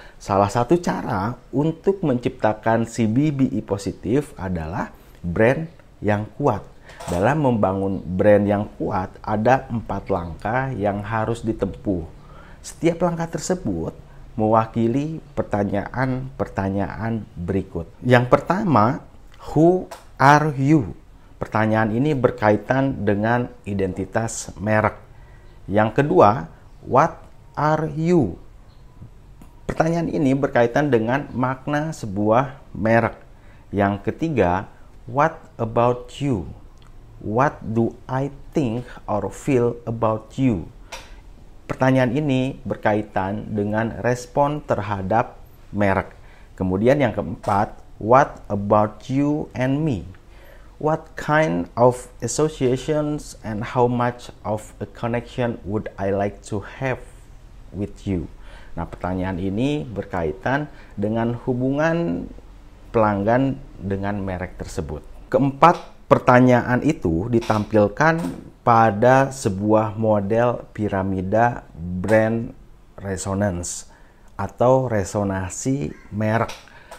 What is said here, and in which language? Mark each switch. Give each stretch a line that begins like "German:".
Indonesian: Salah satu cara untuk menciptakan CBBE positif adalah brand yang kuat. Dalam membangun brand yang kuat, ada 4 langkah yang harus ditempuh. Setiap langkah tersebut mewakili pertanyaan-pertanyaan berikut. Yang pertama,
English: who are you?
Indonesian: Pertanyaan ini berkaitan dengan identitas merek. Yang kedua,
English: what are you?
Indonesian: Pertanyaan ini berkaitan dengan makna sebuah merek. Yang ketiga,
English: what about you? What do I think or feel about you?
Indonesian: Pertanyaan ini berkaitan dengan respon terhadap merek. Kemudian yang keempat,
English: what about you and me? What kind of associations and how much of a connection would I like to have with you?
Indonesian: Nah, pertanyaan ini berkaitan dengan hubungan pelanggan dengan merek tersebut. Keempat pertanyaan itu ditampilkan pada sebuah model piramida brand resonance atau resonansi merek.